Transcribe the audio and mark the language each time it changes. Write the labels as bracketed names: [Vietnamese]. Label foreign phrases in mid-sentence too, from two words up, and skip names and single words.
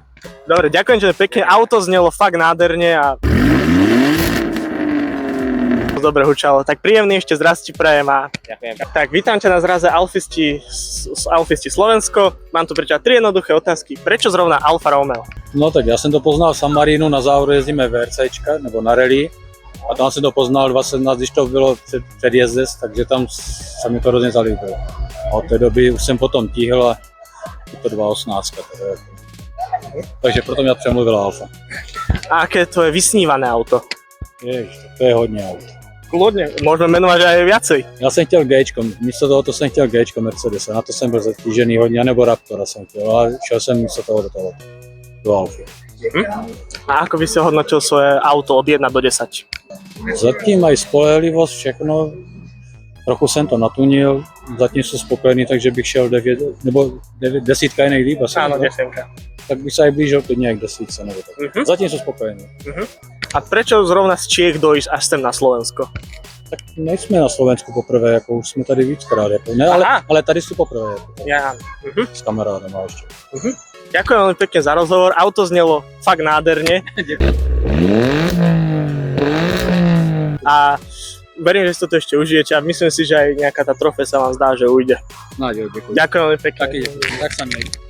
[Slovak] Dobre, ďakujem ti pekne. Auto znelo fakt nádherne a dobre hučalo. Tak príjemný ešte zraz ti prajem a Ďakujem. tak vítam ťa na zraze Alfisti Slovensko. Mám tu pre ťa 3 jednoduché otázky. Prečo zrovna Alfa Romeo? [Czech] No tak já jsem to poznal v San Marinu, na závodu jezdíme VRCčka, nebo na rally. A tam jsem to poznal 2017, když to bylo před jezdec, takže tam se mi to hrozně zalíbilo. A od té doby už jsem potom tíhl a je to 2018. Takže proto mě přemluvila Alfa. [Slovak] A aké to je vysnívané auto? [Czech] Ježiš, to je hodně aut. [Slovak] Kľudne, môžeme menovať aj viacej. [Czech] Já jsem chtěl Gčko, místo toho jsem chtěl Gčko Mercedes, na to jsem byl zatížený hodně, nebo Raptora jsem chtěl, ale šel jsem místo toho do Alfy. [Slovak] A ako by si hodnotil svoje auto od 1 do 10? [Czech] Zatím mají spolehlivost, všechno. Trochu jsem to natunil, zatím jsem spokojený, takže bych šel 9, nebo 9, 10 je nejlíp asi. [Slovak] Áno, [Czech] nebo? 10. Tak bych se aj blížil klidně k 10 nebo tak. Zatím jsem spokojený. [Slovak] A prečo zrovna z Čiech dojsť až sem na Slovensko? [Czech] Tak nejsme na Slovensku poprvé, jako už jsme tady víckrát, jako, ne, ale tady jsou poprvé, jako, [Slovak] Ja. [Czech] s kamarádem a ještě. [Slovak] Ďakujem veľmi pekne za rozhovor. Auto znelo fakt nádherne. A verím, že si to ešte užijete a myslím si, že aj nejaká tá trofej sa vám zdá, že ujde. [Czech] Náďo, děkuji. [Slovak] Ďakujem veľmi pekne. [Czech] Taky děkuji, tak se měj.